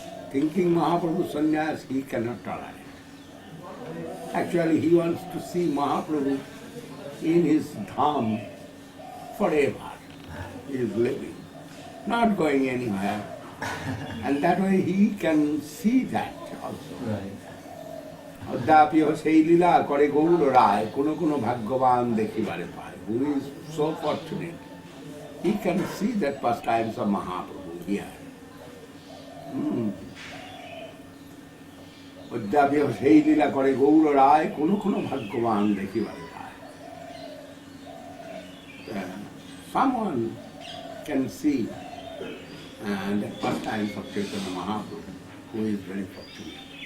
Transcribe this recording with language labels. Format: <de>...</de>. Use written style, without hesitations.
<en>Thinking Mahaprabhu sannyas he cannot tolerate. Actually he wants to see Mahaprabhu in his dham forever. He is living, not going anywhere. And that way he can see that also. Right.</en> <bn>অদ্যাপিও সেই লীলা করে গৌর রায় কোনো কোনো ভাগ্যবান দেখিবারে পায়.</bn> <en>Who is so fortunate, he can see that pastimes of Mahaprabhu here.</en> <bn>অদ্যাপিও সেই লীলা করে গৌর রায় কোনো কোনো ভাগ্যবান দেখিবারে পায়.</bn> <en>Someone can see the pastimes of Chaitanya Mahaprabhu, who is very fortunate.</en>